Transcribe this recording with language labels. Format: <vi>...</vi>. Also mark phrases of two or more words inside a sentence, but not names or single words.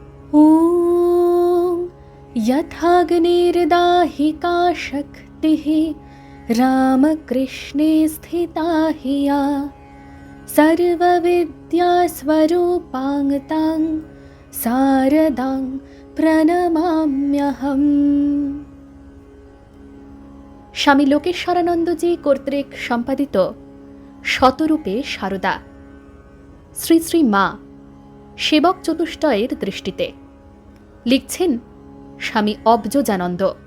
<sa>ॐ यथाग्निर्दाहिका शक्तिः रामकृष्णे स्थिता हि या सर्वविद्यास्वरूपाङ् शारदां প্রণমাম্যহম।</sa> <bn>স্বামী লোকেশ্বরানন্দজি কর্তৃক সম্পাদিত শতরূপে শারদা, শ্রী শ্রী মা সেবক চতুষ্টয়ের দৃষ্টিতে। লিখছেন স্বামী অবজোজানন্দ।</bn>